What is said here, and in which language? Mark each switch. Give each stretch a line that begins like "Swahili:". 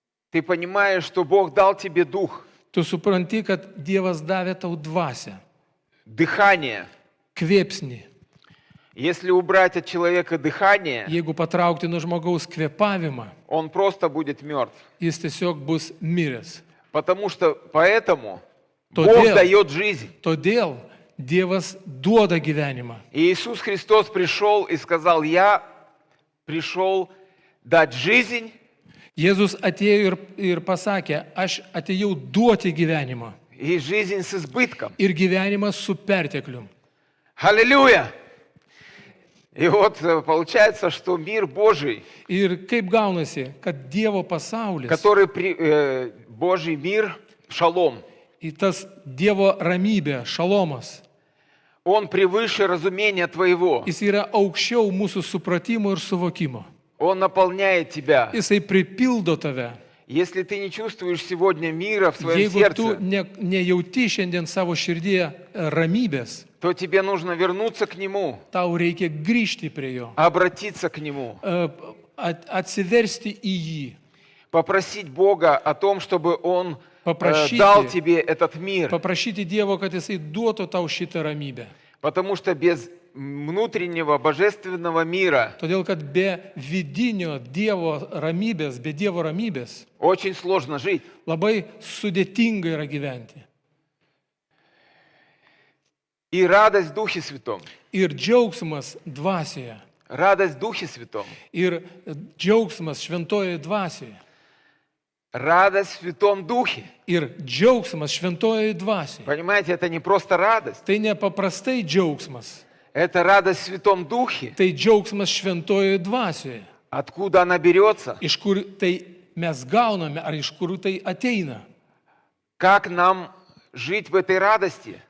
Russian: ты понимаешь, что Бог дал тебе дух,
Lithuanian: tu supranti, kad Dievas davė tau dvasią,
Russian: дыхание.
Lithuanian: kvėpsnį.
Russian: Если убрать от человека дыхание,
Lithuanian: Jeigu patraukti nuo žmogaus kvėpavimą,
Russian: он просто будет мертв.
Lithuanian: jis tiesiog bus miręs.
Russian: Потому что поэтому
Lithuanian: Тодел.
Russian: Бог дает жизнь.
Lithuanian: Todėl Dievas duoda gyvenimą.
Russian: И Иисус Христос пришел и сказал: я пришел дать жизнь
Lithuanian: Jėzus atėjo ir pasakė, aš atėjau duoti gyvenimą.
Russian: и жизнь с избытком.
Lithuanian: Ir gyvenimą su perteklium.
Russian: Аллилуйя! И вот получается, что мир Божий,
Lithuanian: Ir kaip gaunasi, kad Dievo pasaulis,
Russian: который Божий мир, шалом,
Lithuanian: į tas Dievo ramybė, šalomas,
Russian: Он превыше разумения твоего.
Lithuanian: Jis yra aukščiau mūsų supratimo ir suvokimo.
Russian: Он наполняет тебя.
Lithuanian: Jisai pripildo tave.
Russian: Если ты не чувствуешь сегодня мира в своем
Lithuanian: Jeigu tu
Russian: сердце,
Lithuanian: nejauti šiandien savo širdyje ramybės,
Russian: то тебе нужно вернуться к Нему,
Lithuanian: tau reikia grįžti prie jo,
Russian: обратиться к Нему,
Lithuanian: atsiversti į jį,
Russian: попросить Бога о том, чтобы Он Попросите. дал тебе этот мир.
Lithuanian: paprašyti Dievo, kad jisai duotų tau šitą ramybę.
Russian: Потому что без внутреннего божественного мира
Lithuanian: Todėl, kad be vidinio Dievo ramybės, be Dievo ramybės,
Russian: очень сложно жить.
Lithuanian: labai sudėtinga yra gyventi.
Russian: И радость в Духе Святом.
Lithuanian: Ir džiaugsmas dvasioje.
Russian: Радость в Духе Святом.
Lithuanian: Ir džiaugsmas šventojoje dvasioje.
Russian: Радость в Святом Духе.
Lithuanian: Ir džiaugsmas šventojoje dvasioje.
Russian: Понимаете, это не просто радость.
Lithuanian: Tai nepaprastai džiaugsmas.
Russian: Это радость в Святом Духе.
Lithuanian: Tai džiaugsmas šventojoje dvasioje.
Russian: Откуда она берется?
Lithuanian: Iš kur tai mes gauname, ar iš kur tai ateina?
Russian: Как нам жить в этой радости?